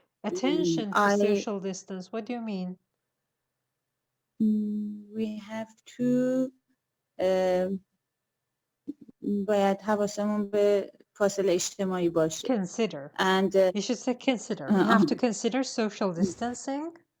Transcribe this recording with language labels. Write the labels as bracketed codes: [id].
[en] attention to social distance. What do you mean? We have to [fa] باید حواسمون به فاصله اجتماعی باشه. [en] Consider. And you should say consider. We have to consider social distancing.